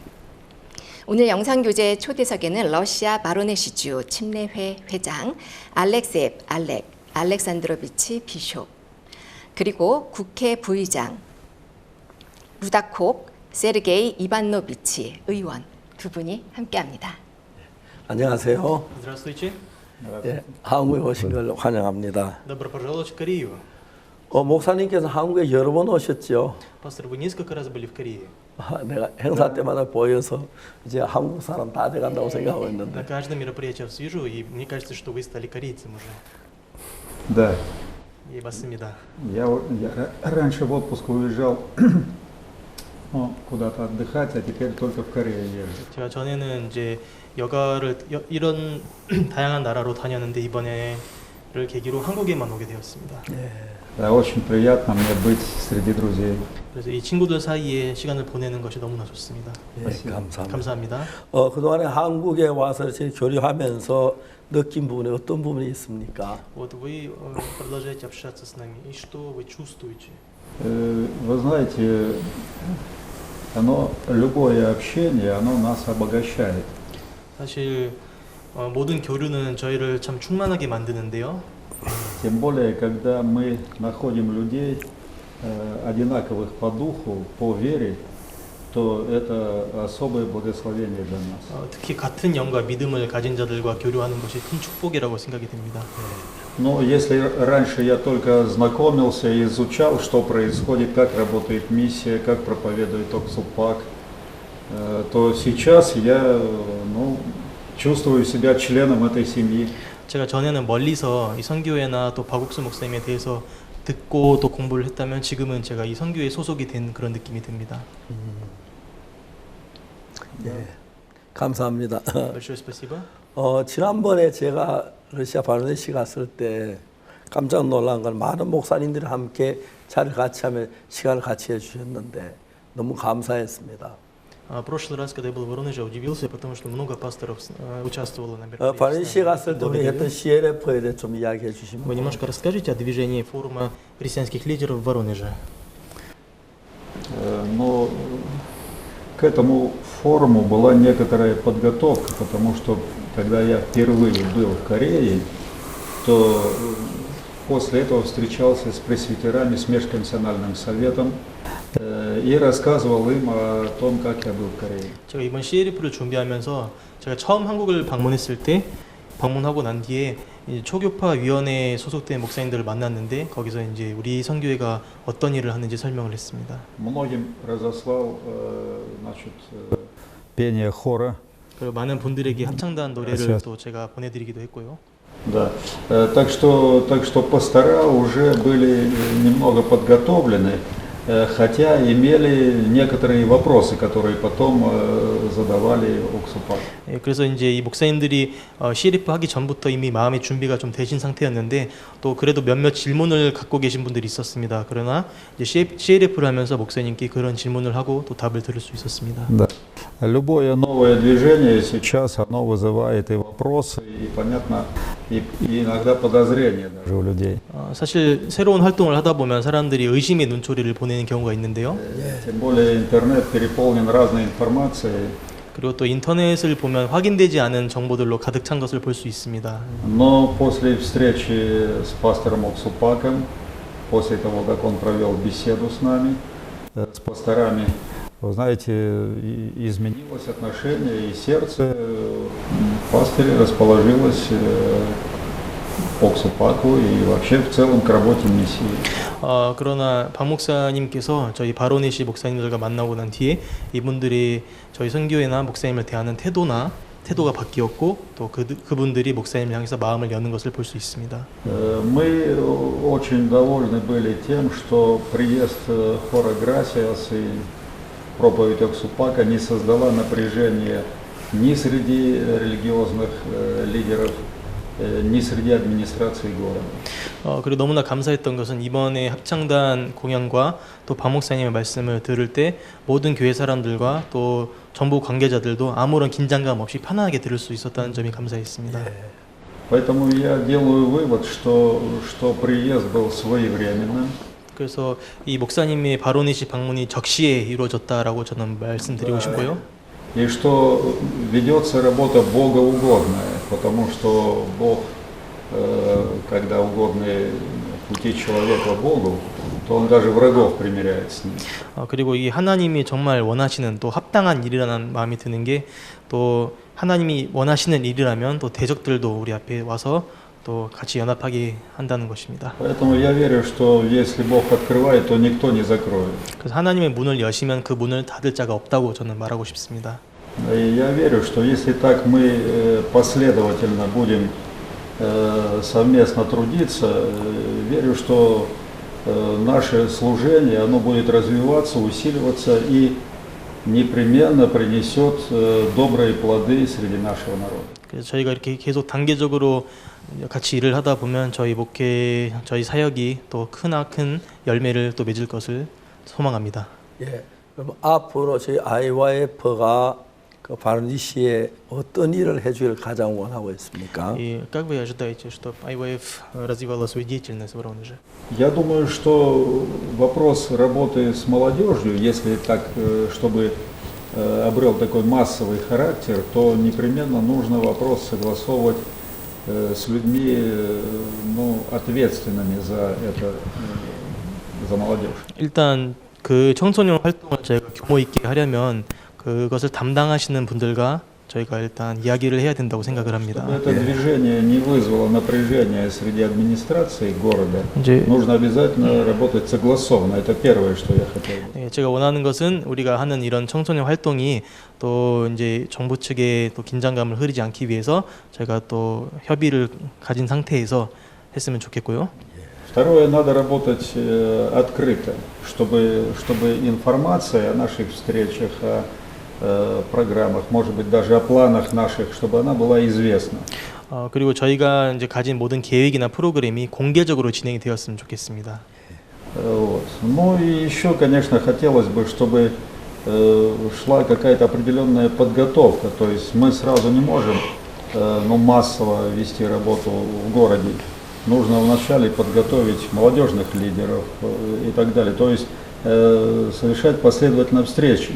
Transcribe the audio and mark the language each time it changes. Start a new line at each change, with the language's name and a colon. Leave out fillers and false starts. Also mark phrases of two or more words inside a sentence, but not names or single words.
Korean: 오늘 영상교재 초대석에는 러시아 바로네시주 침례회 회장 알렉산드로비치 비숍, 그리고 국회 부의장 루다콥 세르게이 이반노비치 의원 두 분이 함께합니다. 안녕하세요.
Russian: Здравствуйте.
Korean: 예, 한국에 오신 걸 환영합니다.
Russian: Добро пожаловать в Корею.
Korean: 목사님께서 한국에 여러 번 오셨죠.
Russian: Пастор, вы несколько раз были в Корее.
Korean: 내가 행사 때마다 보여서 이제 한국 사람 다 돼간다고 생각하고
Russian: На
Korean: 있는데.
Russian: каждом мероприятии я вас вижу, и мне кажется, что вы стали корейцем уже. Да.
Korean: 예, 맞습니다.
Russian: Я раньше в отпуск уезжал куда-то отдыхать, а теперь только в Корею езжу.
Korean: 제가 전에는 이제 여가를 이런 다양한 나라로 다녔는데 이번에를 계기로 한국에만 오게 되었습니다.
Russian: Да, очень приятно мне быть среди друзей.
Korean: 그래서 이 친구들 사이에 시간을 보내는 것이 너무나 좋습니다. 예, 감사합니다. 감사합니다. 그동안에 한국에 와서 이렇게 교류하면서 느낀 부분이 어떤 부분이 있습니까?
Russian: Вот вы продолжаете общаться с нами, и что вы чувствуете? Вы знаете, любое общение, оно нас обогащает.
Korean: 사실 모든 교류는 저희를 참 충만하게 만드는데요.
Russian: Тем более, когда мы находим людей одинаковых по духу, по вере, то это особое благословение для нас.
Korean: 특히 같은 영과 믿음을 가진 자들과 교류하는 것이 큰 축복이라고 생각이 됩니다.
Russian: Но если раньше я только знакомился и изучал, что происходит, как работает миссия, как проповедует Оксупак, то сейчас я чувствую себя членом этой семьи.
Korean: 제가 전에는 멀리서 이 선교회나 또 박옥수 목사님에 대해서 듣고 또 공부를 했다면 지금은 제가 이 선교회에 소속이 된 그런 느낌이 듭니다. 네, 감사합니다.
Russian: Большое спасибо.
Korean: 지난번에 제가 러시아 바르네시 갔을 때 깜짝 놀란 건 많은 목사님들이 함께 자리를 같이 하며 시간을 같이 해주셨는데 너무 감사했습니다.
Russian: прошлый раз, когда я был в Воронеже, удивился, потому что много пасторов участвовало на мероприятии.
Korean: 바르네시에 갔을 때 우리 했던 CLF에 대해 좀 이야기해 주시면.
Russian: Вы немножко расскажите о движении форума христианских лидеров в Воронеже. Но к этому форуму была некоторая подготовка, потому что когда я впервые был в Корее, то после этого встречался с пресвитерами, с межконфессиональным советом и рассказывал им о том, как я был в Корее.
Korean: 제가 이번 CLF를 준비하면서 제가 처음 한국을 방문했을 때 방문하고 난 뒤에 초교파 위원회에 소속된 목사님들을 만났는데 거기서 이제 우리 선교회가 어떤 일을 하는지 설명을 했습니다.
Russian: Многим разослал, пение хора.
Korean: 그리고 많은 분들에게 합창단 노래를 또 제가 보내드리기도 했고요.
Russian: Да, так что пастора уже были немного подготовлены, хотя имели некоторые вопросы, которые потом задавали Оксупак.
Korean: 그래서 이제 이 목사님들이 CLF 하기 전부터 이미 마음의 준비가 좀 되신 상태였는데 또 그래도 몇몇 질문을 갖고 계신 분들이 있었습니다. 그러나 이제 CLF를 하면서 목사님께 그런 질문을 하고 또 답을 들을 수 있었습니다.
Russian: Да. Любое новое движение сейчас оно вызывает и вопросы, и понятно, и иногда подозрения даже у людей.
Korean: 사실 새로운 활동을 하다 보면 사람들이 의심의 눈초리를 보내는 경우가 있는데요.
Russian: Тем более интернет переполнен разной информацией.
Korean: 그리고 또 인터넷을 보면 확인되지 않은 정보들로 가득 찬 것을 볼 수 있습니다.
Russian: Но после встречи с пастором Оксупаком, после того, как он провел беседу с нами, с пасторами, вы знаете, изменилось отношение и сердце пастыря расположилось к Оксупаку и вообще в целом к работе миссии.
Korean: 그러나 박 목사님께서 저희 바로네시 목사님들과 만나고 난 뒤에 이분들이 저희 선교회나 목사님을 대하는 태도가 바뀌었고 또 그분들이 목사님을 향해서 마음을 여는 것을 볼 수 있습니다.
Russian: Мы очень довольны были тем, что приезд хора Грасиас и проповедь Оксупака не создала напряжения ни среди религиозных лидеров, ни среди администрации города.
Korean: 그리고 너무나 감사했던 것은 이번에 합창단 공연과 또 박 목사님의 말씀을 들을 때 모든 교회 사람들과 또 정부 관계자들도 아무런 긴장감 없이 편안하게 들을 수 있었다는 점이 감사했습니다.
Russian: Поэтому я делаю вывод, что приезд был своевременным.
Korean: 그래서 이 목사님의 바로네시 방문이 적시에 이루어졌다라고 저는 말씀드리고 싶고요.
Russian: И что ведется работа богоугодная, потому что Бог, когда угодны пути человека Богу, то Он даже врагов примиряет с ним.
Korean: 그리고 이 하나님이 정말 원하시는 또 합당한 일이라는 마음이 드는 게 또 하나님이 원하시는 일이라면 또 대적들도 우리 앞에 와서 또 같이 연합하게 한다는 것입니다.
Russian: Поэтому я верю, что если Бог открывает, то никто не закроет.
Korean: 그래서 하나님의 문을 여시면 그 문을 닫을 자가 없다고 저는 말하고 싶습니다.
Russian: И я верю, что если так мы последовательно будем совместно трудиться, верю, что наше служение, оно будет развиваться, усиливаться и непременно принесет добрые плоды среди нашего народа.
Korean: 그래서 저희가 이렇게 계속 단계적으로 같이 일을 하다 보면 저희 목회, 저희 사역이 또 크나큰 열매를 또 맺을 것을 소망합니다. 예. 그럼 앞으로 저희 IYF가 그 바르니시에 어떤 일을 해주길 가장 원하고 있습니까?
Russian: И как вы ожидаете, чтобы IYF развивала свою деятельность в Воронеже? Я думаю, что вопрос работы с молодежью, если так, чтобы обрел такой массовый характер, то непременно нужно вопрос согласовывать с людьми, ответственными за это, за молодежь.
Korean: 일단 그 청소년 활동을 저희가 규모 있게 하려면 그것을 담당하시는 분들과 저희가 일단 이야기를 해야 된다고 생각을 합니다.
Russian: Чтобы это движение не вызвало напряжения среди администрации города, нужно обязательно работать согласованно. Это первое, что я хотел.
Korean: 예, 제가 원하는 것은 우리가 하는 이런 청소년 활동이 또 이제 정부 측에 또 긴장감을 흐리지 않기 위해서 저희가 또 협의를 가진 상태에서 했으면 좋겠고요.
Russian: Второе, надо работать открыто, чтобы информация о наших встречах, о программах, может быть даже о планах наших, чтобы она была известна.
Korean: 그리고 저희가 이제 가진 모든 계획이나 프로그램이 공개적으로 진행이 되었으면 좋겠습니다.
Russian: Вот. Ну и еще, конечно, хотелось бы, чтобы шла какая-то определенная подготовка, то есть мы сразу не можем массово вести работу в городе. Нужно вначале подготовить молодежных лидеров и так далее, то есть совершать последовательно встречи.